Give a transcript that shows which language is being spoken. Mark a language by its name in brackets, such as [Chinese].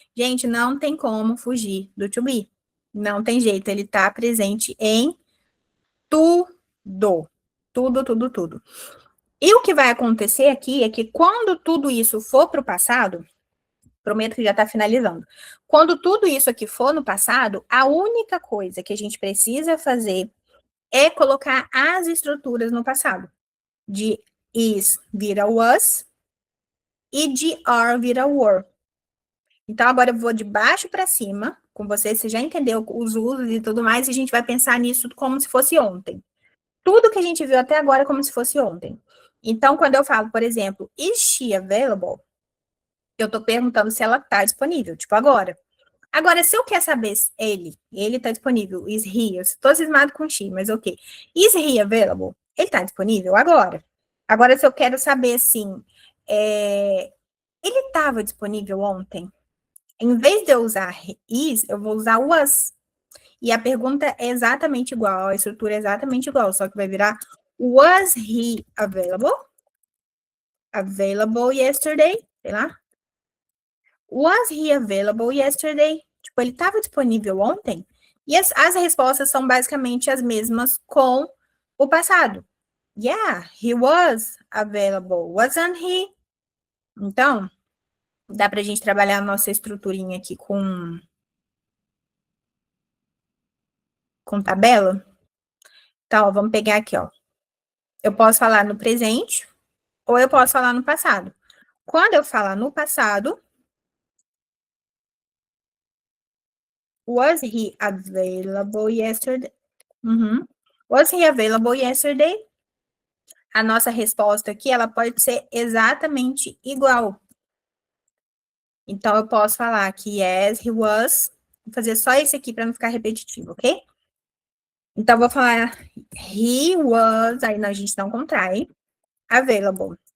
[Portuguese] Gente, não tem como fugir do to be. Não tem jeito, ele tá presente em tudo. Tudo, tudo, tudo. E o que vai acontecer aqui é que quando tudo isso for para o passado, prometo que já está finalizando. Quando tudo isso aqui for no passado, a única coisa que a gente precisa fazer é colocar as estruturas no passado. De is vira was e de are vira were. Então, agora eu vou de baixo para cima com você. Você já entendeu os usos e tudo mais, e a gente vai pensar nisso como se fosse ontem. Tudo que a gente viu até agora é como se fosse ontem. Então, quando eu falo, por exemplo, [English] is she available? [Portuguese] Eu estou perguntando se ela está disponível, tipo agora. Agora, se eu quero saber se ele está disponível, [English] is he? [Portuguese] Eu estou cismado com she, mas ok. [English] Is he available? [Portuguese] Ele está disponível agora. Agora, se eu quero saber, assim, ele estava disponível ontem? Em vez de eu usar is, eu vou usar was. E a pergunta é exatamente igual, a estrutura é exatamente igual, só que vai virar [English] was he available? Available yesterday? [Portuguese] Sei lá. [English] Was he available yesterday? [Portuguese] Tipo, ele estava disponível ontem? E as respostas são basicamente as mesmas com o passado. [English] Yeah, he was available, wasn't he? [Portuguese] Então, dá pra gente trabalhar a nossa estruturinha aqui com tabela? Então, ó, vamos pegar aqui, ó. Eu posso falar no presente ou eu posso falar no passado. Quando eu falar no passado, [English] was he available yesterday? Was he available yesterday? [Portuguese] A nossa resposta aqui, ela pode ser exatamente igual. Então, eu posso falar que [English] yes, he was. [Portuguese] Vou fazer só esse aqui para não ficar repetitivo, ok? Então, vou falar [English] he was, [Portuguese] aí a gente não contrai, available.